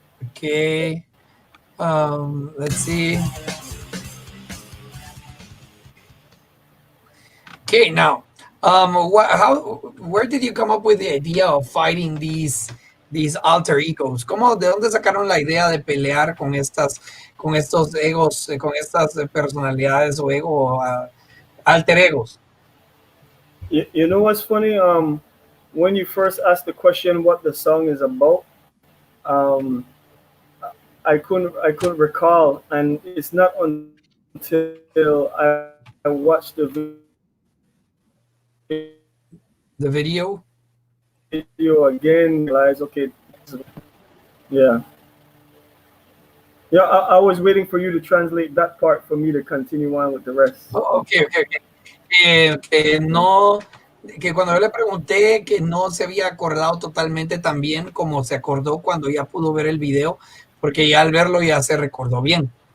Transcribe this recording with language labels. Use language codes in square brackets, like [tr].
[en] Okay, let's see. Okay, now, where did you come up with the idea of fighting these alter egos? [es] ¿De dónde sacaron la idea de pelear con estos egos, con estas personalidades o alter egos? [en] You know what's funny? When you first asked the question what the song is about, I couldn't recall, and it's not until I watched the video again, realized, okay, yeah. I was waiting for you to translate that part for me to continue on with the rest. Oh, okay. [es] que no, que cuando yo le pregunté que no se había acordado totalmente tan bien como se acordó cuando ya pudo ver el video, porque ya al verlo ya se recordó bien.